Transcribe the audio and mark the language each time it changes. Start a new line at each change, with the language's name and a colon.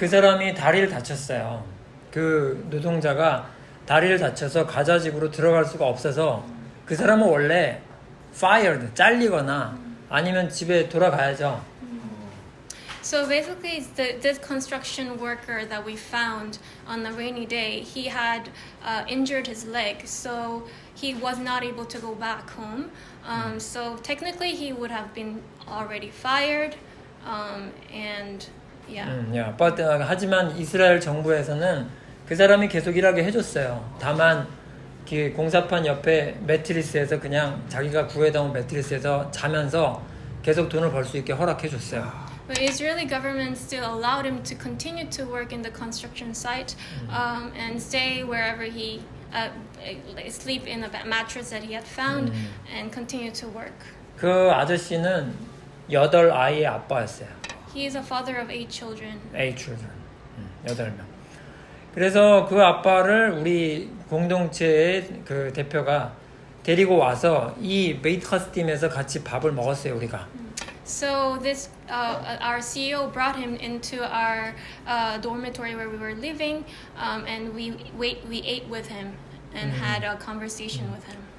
Korean: 그 사람이 다리를 다쳤어요. 그 노동자가 다리를 다쳐서 가자지구로 들어갈 수가 없어서 그 사람은 원래 fired, 잘리거나 아니면 집에 돌아가야죠.
English: So basically, this construction worker that we found on the rainy day, he had injured his leg, so he was not able to go back home. So technically, he would have been already fired, and yeah. Yeah. But,
Korean: 하지만 이스라엘 정부에서는 그 사람이 계속 일하게 해줬어요. 다만 그 공사판 옆에 매트리스에서 그냥 자기가 구해다 온 매트리스에서 자면서 계속 돈을 벌 수 있게 허락해줬어요.
English: But Israeli government still allowed him to continue to work in the construction site and stay wherever he sleep in a mattress that he had found and continue to work.
Korean: 그 아저씨는 8아이의 아빠였어요.
English: He is a father of 8 children. 8 children.
Korean: 8명. 그래서 그 아빠를 우리 공동체의 그 대표가 데리고 와서 이 베이트하스팀에서 같이 밥을 먹었어요, 우리가.
English: So this, our CEO brought him into our dormitory where we were living, and we ate with him and had a conversation with him.